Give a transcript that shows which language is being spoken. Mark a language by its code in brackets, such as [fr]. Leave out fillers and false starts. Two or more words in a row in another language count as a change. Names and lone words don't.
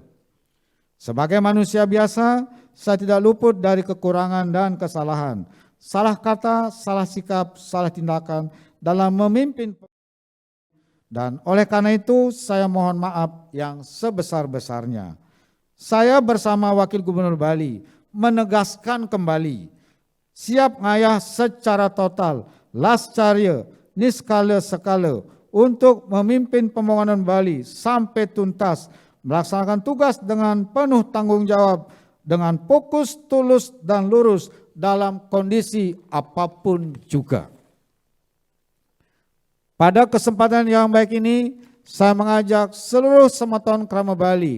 [id] Sebagai manusia biasa, saya tidak luput dari kekurangan dan kesalahan, salah kata, salah sikap, salah tindakan dalam memimpin. Dan oleh karena itu saya mohon maaf yang sebesar-besarnya. Saya bersama Wakil Gubernur Bali menegaskan kembali siap ngayah secara total, lascarya, niskala sekala untuk memimpin pembangunan Bali sampai tuntas, melaksanakan tugas dengan penuh tanggung jawab, dengan fokus, tulus, dan lurus dalam kondisi apapun juga. Pada kesempatan yang baik ini, saya mengajak seluruh semeton Krama Bali